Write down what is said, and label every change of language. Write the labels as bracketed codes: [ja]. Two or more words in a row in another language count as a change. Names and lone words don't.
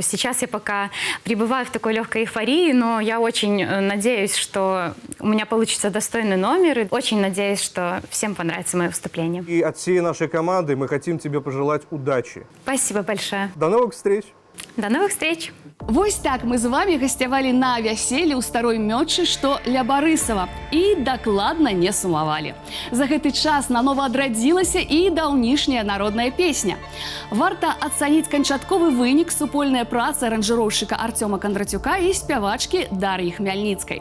[ru] Сейчас я пока пребываю в такой легкой эйфории, но я очень надеюсь, что у меня получится достойный номер, и очень надеюсь, что всем понравится мое выступление. И от всей нашей команды мы хотим тебе пожелать удачи. Спасибо большое. До новых встреч! До новых встреч! [be] Вось так мы з вами гасцявалі на вяселлі ў старой мётчы, што ля Барысава, і дакладна не сумавалі. За гэты час нанова адрадзілася і даўнішняя народная песня. Варта ацаніць канчатковы вынік супольная праца аранжыроўшчыка Артёма Кондратюка і спявачкі Дар'і Хмяльніцкай.